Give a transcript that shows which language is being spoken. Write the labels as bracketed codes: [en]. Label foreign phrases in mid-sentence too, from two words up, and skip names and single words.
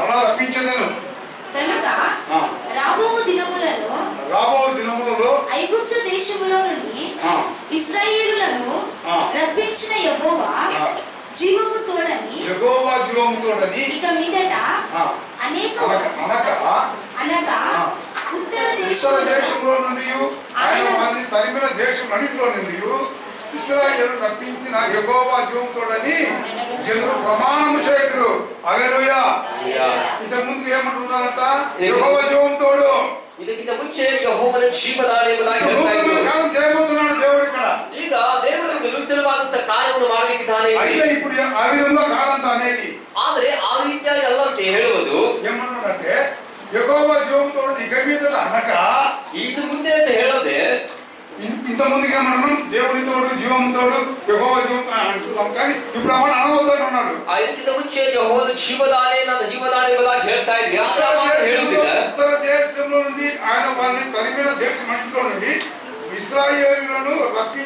[te] కనుక రాబో దినములలో ఐగుప్తు దేశములో నుండి ఇశ్రాయేలులను రప్పించిన యెహోవా జీవము తోడని ఇక మీదట అనగా ఉత్తర దేశంలో నుండి ఆయన వారిని తరిమిన దేశంలో నుండి ఇశ్రాయేలు రప్పించిన యెహోవా జీవము తోడని జనులు ప్రమాణము చేయుదురు. హల్లెలూయా. ఇంతకు ముందు ఏమంటున్నారంట? యెహోవా జీవము తోడు. [kn] ಇದಕ್ಕಿಂತ ಮುಂಚೆ ಯೆಹೋವನ ಜೀವದಾಣೆ ಎಂಬುದಾಗಿ ಹೇಳ್ತಾ ಇದ್ರು. [te] కార్యం చేయబోతున్నాడు దేవుడు ఇక్కడ. [kn] ಈಗ ದೇವರು ನೂತನವಾದಂತ ಕಾರ್ಯವನ್ನು ಮಾಡಲಿಕ್ಕಿದ್ದಾನೆ. [te] అయితే ఇప్పుడు ఆ విధంగా కాదంట అనేది. [kn] ಆದರೆ ಆ ರೀತಿಯಾಗಿ ಅಲ್ಲ ಅಂತ ಹೇಳುವುದು. [te] ఏమంటున్నారంటే యెహోవా జీవము తోడు ఇక మీదట అనగా, [kn] ಇದು ಮುಂದೆ ಅಂತ ಹೇಳೋದೆ [te] ఇంత ముందుగా మనం దేవుని తోడు జీవము తోడు యెహోవా జీవము అంటున్నాం. కానీ ఇప్పుడు అమ్మ అనవద్దని ఉన్నాడు. [kn] ಇದಕ್ಕಿಂತ ಮುಂಚೆ ಯೆಹೋವನ ಜೀವದಾಣೆ ನನ್ನ ಜೀವದಾಣೆ ಎಂಬುದಾಗಿ ಹೇಳ್ತಾ ಇದ್ವಿ. ಆದ್ರೆ ಹೇಳುವುದಿಲ್ಲ. [te] ఉత్తర దేశంలో నుండి ఆయన వారిని తరిమిన దేశం నుండి ఇశ్రాయేలులను రప్పించి